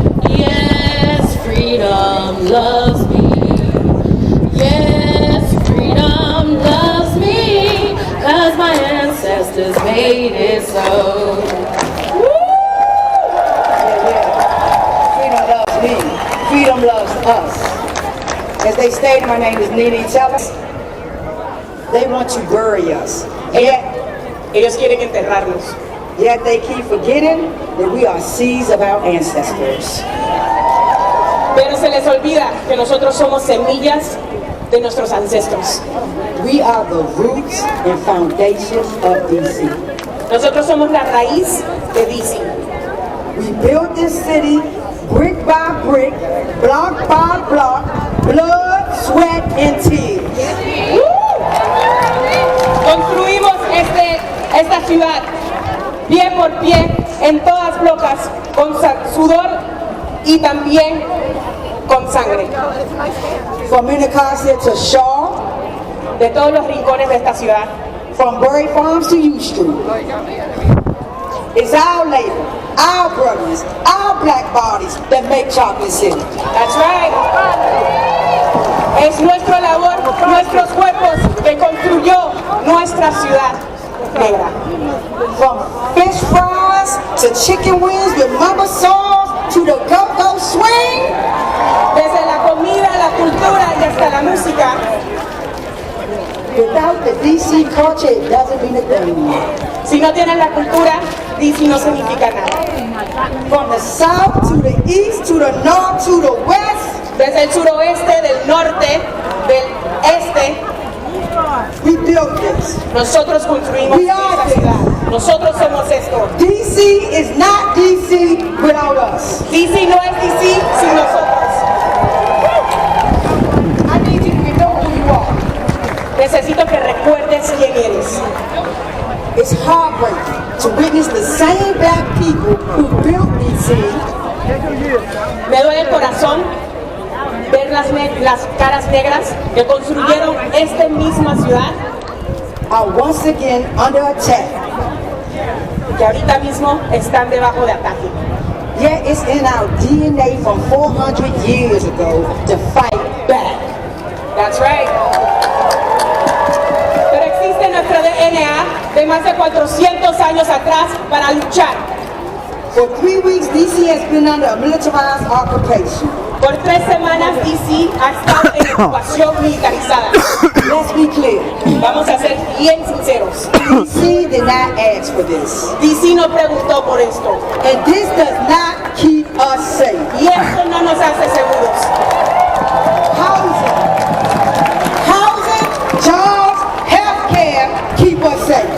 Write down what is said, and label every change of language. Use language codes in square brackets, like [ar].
[en] Yes, freedom loves me. Yes, freedom loves me, 'cause my ancestors made it so. Freedom loves me. Freedom loves us. As they stated, my name is Nene Taylor. They want to bury us. [es] Ellos quieren enterrarnos. [en] Yet they keep forgetting that we are seeds of our ancestors. [es] Pero se les olvida que nosotros somos semillas de nuestros ancestros. [en] We are the roots and foundations of DC. [es] Nosotros somos la raíz de DC. [en] We built this city brick by brick, block by block, blood, sweat, and tears. [es] Construimos esta ciudad pie por pie, en todas blocas, con sudor y también con sangre. [en] From Minnetonka to Shaw, [es] de todos los rincones de esta ciudad. [en] From Bury Farms to U Street. It's our labor, our brothers, our black bodies that make Chocolate City. That's right. [es] Es nuestra labor, nuestros cuerpos que construyó nuestra ciudad negra. [en] From fish fries to chicken wings with mama sauce to the go-go swing. [es] Desde la comida, la cultura y hasta la música. [en] Without the DC culture, it doesn't mean a thing. [es] Si no tienen la cultura, DC no significa nada. [en] From the south to the east to the north to the west. [es] Desde el suroeste, del norte, del este. [en] We built this. [es] Nosotros construimos esta ciudad. Nosotros somos esto. [en] DC is not DC without us. [es] DC no es DC sin nosotros. [en] I need you to know who you are. [es] Necesito que recuerdes quién eres. [en] It's heartbreaking to witness the same black people who built DC. [es] Me duele el corazón ver las caras negras que construyeron esta misma ciudad [en] are once again under attack. [es] Que ahorita mismo están debajo de ataque. [en] Yet it's in our DNA from 400 years ago to fight back. That's right. [es] Pero existe nuestro DNA de más de 400 años atrás para luchar. [en] For 3 weeks, DC has been under a militarized occupation. [es] Por 3 semanas DC ha estado en ocupación militarizada. [en] Let's be clear. [es] Vamos a ser bien sinceros. [en] DC did not ask for this. [es] DC no preguntó por esto. [en] And this does not keep us safe. [es] Y esto no nos hace seguros. [en] Housing, jobs, health care keep us safe.